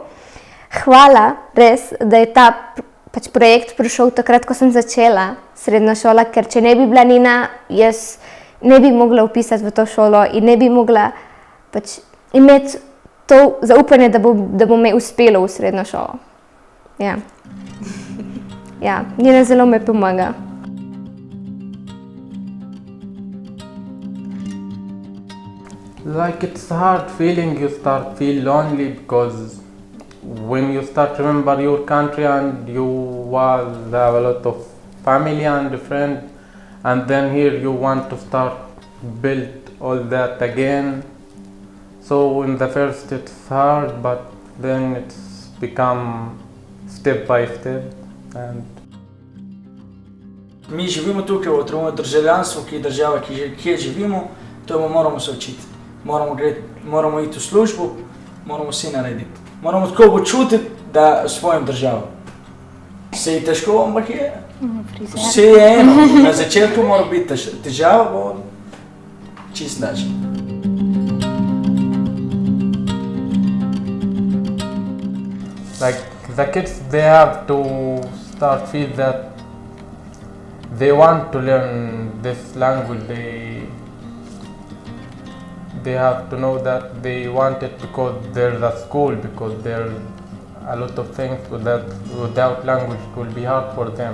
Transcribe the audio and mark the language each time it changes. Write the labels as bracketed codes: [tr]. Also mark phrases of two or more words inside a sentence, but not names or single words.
[sl] Hvala, res, da je ta projekt prišel takrat, ko sem začela srednjo šolo, ker če ne bi bila Nina, jaz ne bi mogla vpisati v to šolo in ne bi mogla pač imeti to zaupanje, da bo me uspelo v srednjo šolo. Ja. Ja, Nina zelo me pomaga. [en] Like it's a hard feeling, you start feel lonely because when you start remember your country and you was have a lot of family and friends, and then here you want to start build all that again. So in the first it's hard, but then it's become step by step. And [sl] Mi živimo tukaj v otrokovem državljanstvu, ki je država, kjer živimo, to moramo se učiti. Moramo iti v službo, moramo vse narediti. Moramo tako počutiti, da svojim državom. Se je težko, ampak je. Vse je eno. Na začetku mora biti težava, bo čist način. [en] like the kids, they have to start feel that they want to learn this language. They have to know that they want it because there's a school, because there's a lot of things without language it will be hard for them.